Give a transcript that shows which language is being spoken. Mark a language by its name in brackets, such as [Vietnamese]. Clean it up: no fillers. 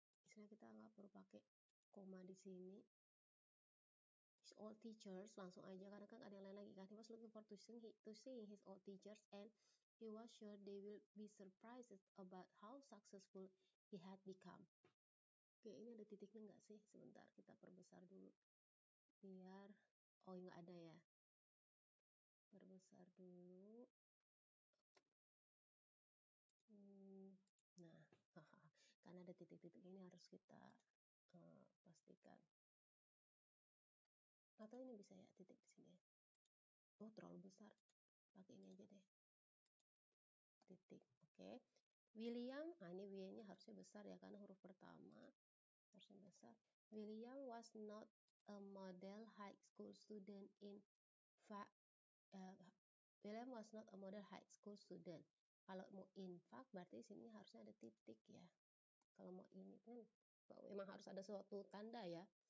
[Indonesian] Misalnya kita nggak perlu pakai koma di sini. [English] His old teachers [Indonesian] langsung aja karena kan ada yang lain lagi kan. [English] He was looking forward to seeing his old teachers and he was sure they will be surprised about how successful he had become. [Indonesian] Oke, ini ada titiknya nggak sih? Sebentar, kita perbesar dulu. Biar, oh nggak ada ya. Perbesar dulu. Nah, karena ada titik-titik ini harus kita pastikan. Atau ini bisa ya titik di sini. Oh, terlalu besar. Pakai ini aja deh. Titik, oke. William, ini W-nya harusnya besar ya karena huruf pertama. Harusnya besar. [English] William was not a model high school student in fact. William was not a model high school student. [Indonesian] Kalau mau [English] in fact [Indonesian] berarti sini harusnya ada titik ya. Kalau mau ini kan memang harus ada suatu tanda ya.